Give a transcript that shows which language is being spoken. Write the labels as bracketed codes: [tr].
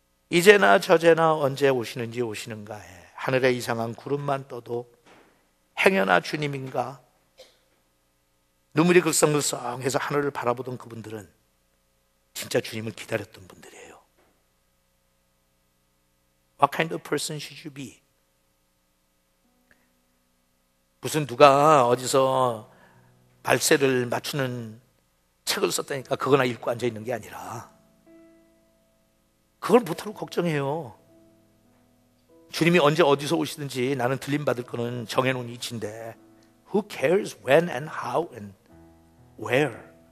[ko] 이제나 저제나 언제 오시는지 오시는가에 하늘에 이상한 구름만 떠도 행여나 주님인가 눈물이 글썽글썽해서 하늘을 바라보던 그분들은 진짜 주님을 기다렸던 분들이에요. [en] What kind of person should you be? [ko] 무슨 누가 어디서 발세를 맞추는 책을 썼다니까 그거나 읽고 앉아있는 게 아니라 그걸 못하고 걱정해요. 주님이 언제 어디서 오시든지 나는 들림받을 거는 정해놓은 이치인데 [en] Who cares when and how and where?